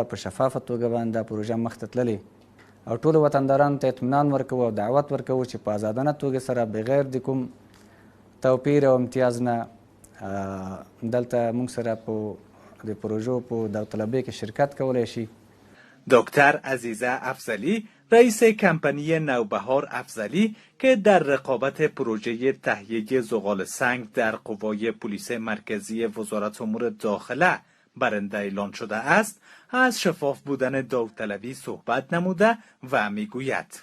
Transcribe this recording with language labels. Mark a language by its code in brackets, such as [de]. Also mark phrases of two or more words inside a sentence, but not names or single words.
[ps] په شفافه توګه باندې دا پروژه مخته تللې او ټولو وطندارانو ته اطمینان ورکوو او دعوت ورکوو چې په ازادانه توګه سره بغیر د کوم توپیر او امتیاز نه دلته موږ سره په د پروژو په داوطلبۍ کې شرکت کولی شي. [fa] دکتر عزیزه افضلی رئیس کمپانی نوبهار افضلی که در رقابت پروژه تهیه زغال سنگ در قوای پلیس مرکزی وزارت امور داخله برنده اعلان شده است، از شفاف بودن داوطلبی صحبت نموده و میگوید